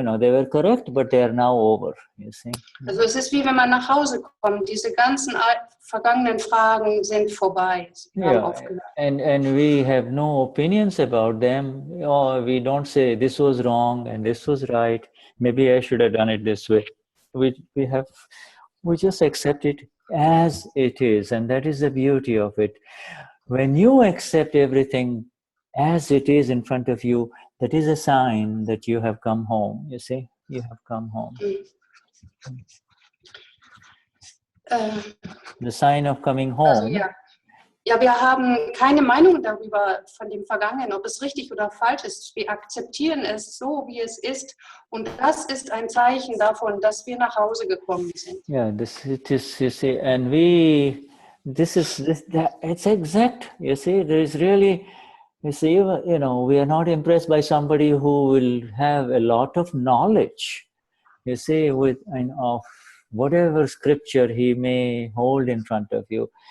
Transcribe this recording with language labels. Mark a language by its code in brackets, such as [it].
[en] They were correct, but they are now over. You see. [de] Also es ist wie wenn man nach Hause kommt. Diese ganzen vergangenen Fragen sind vorbei. [en] And we have no opinions about them. We don't say this was wrong and this was right. Maybe I should have done it this way. We just accept it as it is, and that is the beauty of it. When you accept everything as it is in front of you, that is a sign that you have come home. You see, you have come home. The sign of coming home. [de] Also, ja, wir haben keine Meinung darüber von dem Vergangenen, ob es richtig oder falsch ist. Wir akzeptieren es so, wie es ist. Und das ist ein Zeichen davon, dass wir nach Hause gekommen sind. [en] Yeah, it is, you see, and it's exact. You see, there is really, you see, we are not impressed by somebody who will have a lot of knowledge, you see, of whatever scripture he may hold in front of you.